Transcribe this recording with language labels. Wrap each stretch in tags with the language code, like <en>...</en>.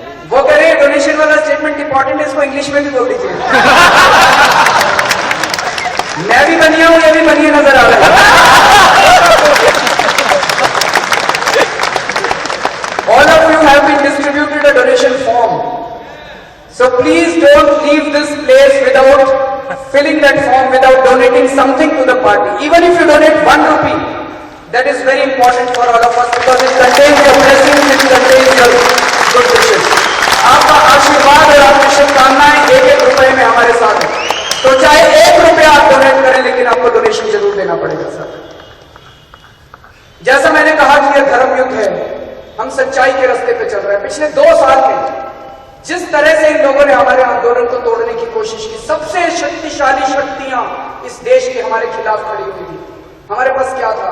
<hi>वो कह रहे हैं डोनेशन वाला स्टेटमेंट इंपॉर्टेंट है, इसको इंग्लिश में भी बोल दीजिए। मैं भी बनिया हूं, ये भी बनिए नजर आ रहा है।</hi> <en>All of you have been distributed a donation form, so please don't leave this place without filling that form, without donating something to the party. Even if you donate 1 rupee, that is very important for all of us because it contains your blessings, it contains your good wishes.</en> <hi>आपका आशीर्वाद और आपकी शुभकामनाएं 1-1 रुपए में हमारे साथ है। तो चाहे 1 रुपया आप डोनेट करें, लेकिन आपको डोनेशन जरूर देना पड़ेगा सर। जैसा मैंने कहा कि यह धर्म युद्ध है, हम सच्चाई के रास्ते पे चल रहे हैं। पिछले 2 साल में जिस तरह से इन लोगों ने हमारे आंदोलन को तोड़ने की कोशिश की, सबसे शक्तिशाली शक्तियां इस देश के हमारे खिलाफ खड़ी हुई थी। हमारे पास क्या था?</hi>